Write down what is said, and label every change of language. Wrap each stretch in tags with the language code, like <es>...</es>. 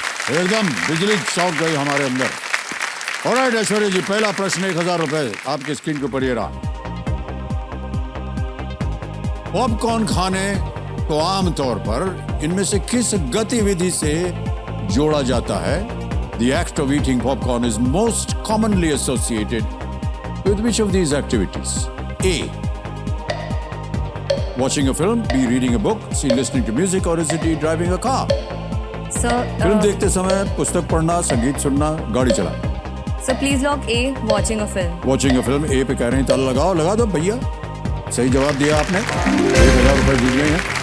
<hi>एकदम बिजली चौंक गई हमारे अंदर। ऑलराइट ऐश्वर्या जी, पहला प्रश्न 1000 रुपए आपके स्क्रीन के ऊपर ये रहा। पॉपकॉर्न खाने को आमतौर पर इनमें से किस गतिविधि से जोड़ा जाता है?</hi> <en>The act of eating popcorn is most commonly associated with which of these activities? A. Watching a film, B. Reading a book, C. Listening to music, or is it D. Driving a car?</en> <hi>Film देखते समय पुस्तक पढ़ना, संगीत सुनना, गाड़ी चलाना।</hi> <en>Sir please lock a, watching a film. Watching a film</en> <hi>ए पे कह रहे हैं, ताला लगाओ, लगा दो भैया। सही जवाब दिया आपने, 1000 रुपए जीत गए हैं।</hi>